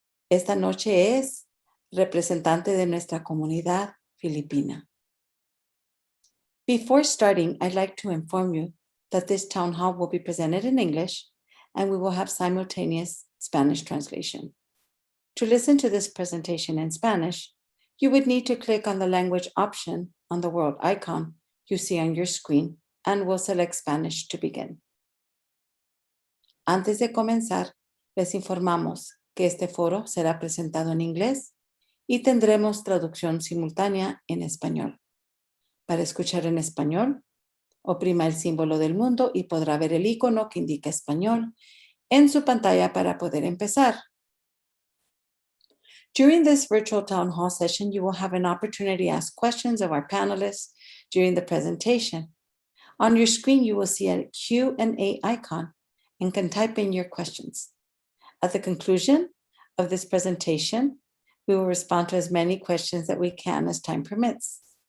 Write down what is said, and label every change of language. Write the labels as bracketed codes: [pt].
[es] Esta noche es representante de nuestra comunidad filipina. [en] Before starting, I'd like to inform you that this town hall will be presented in English and we will have simultaneous Spanish translation. To listen to this presentation in Spanish, you would need to click on the language option on the world icon you see on your screen and we'll select Spanish to begin. [es] Antes de comenzar, les informamos que este foro será presentado en inglés y tendremos traducción simultánea en español. Para escuchar en español, oprima el símbolo del mundo y podrá ver el icono que indica español en su pantalla para poder empezar. [en] During this virtual town hall session, you will have an opportunity to ask questions of our panelists during the presentation. On your screen, you will see a Q&A icon and can type in your questions. At the conclusion of this presentation, we will respond to as many questions that we can as time permits.